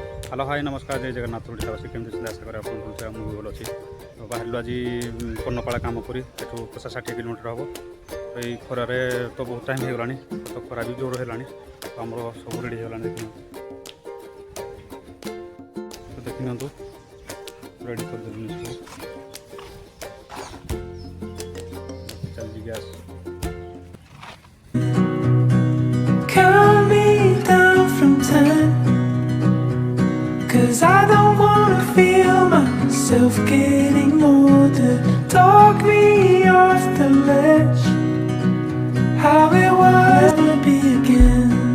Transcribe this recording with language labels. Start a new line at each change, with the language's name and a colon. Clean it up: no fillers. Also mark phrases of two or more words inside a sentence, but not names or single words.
English: Hello hi
Odia: ନମସ୍କାର ଜୟ ଜଗନ୍ନାଥ ଓଡ଼ିଶାବାସୀ কেମିତି ଅଛନ୍ତି ଆଶା କରେ ଆପଣ ଭଲରେ ମୁଁ ବି ଭଲ ଅଛି ତ ବାହାରିଲୁ ଆଜି କର୍ଣ୍ଣପାଳ କାମ କରି ଏଠୁ 50-60 କିଲୋମିଟର ହେବ ଏଇ ଖରାରେ ତ ବହୁତ ଟାଇମ୍ ହେଇଗଲାଣି ତ ଖରା ବି ଜୋର ହେଲାଣି ତ ଆମର ସବୁ ରେଡ଼ି ହେଇଗଲାଣି ଦେଖିନିଅନ୍ତୁ ରେଡ଼ି କରିଦେଲୁଣି ସବୁ ଚାଲିଛି ଗ୍ୟାସ୍
English: Count me down from 10, 'cause I don't wanna feel myself getting older. Talk me off the ledge, how it was to be again.